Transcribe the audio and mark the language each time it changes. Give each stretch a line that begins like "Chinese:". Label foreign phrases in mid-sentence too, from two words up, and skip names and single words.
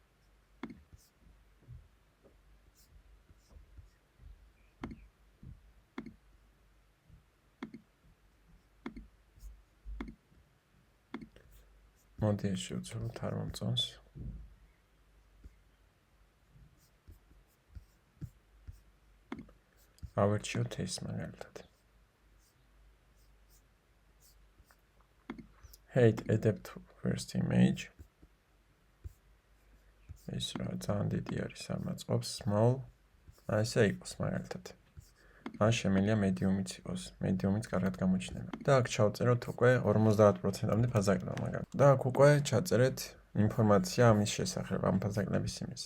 Georgian: მოდი ეს შევცვალოთ, არ მომწონს. ავირჩიოთ ეს მაგალითად.
English: Height adapt to first image.
Georgian: ეს რა ძალიან დიდი არის, არ მაწყობს small. ასე იყოს მაგალითად. ან შემიძლია medium-იც იყოს. Medium-იც კარგად გამოჩნდება. და აქ ჩავწეროთ უკვე 50%-ამდე ფასდაკლება მაგალითად. და აქ უკვე ჩაწერეთ ინფორმაცია ამის შესახებ, ამ ფასდაკლების იმის.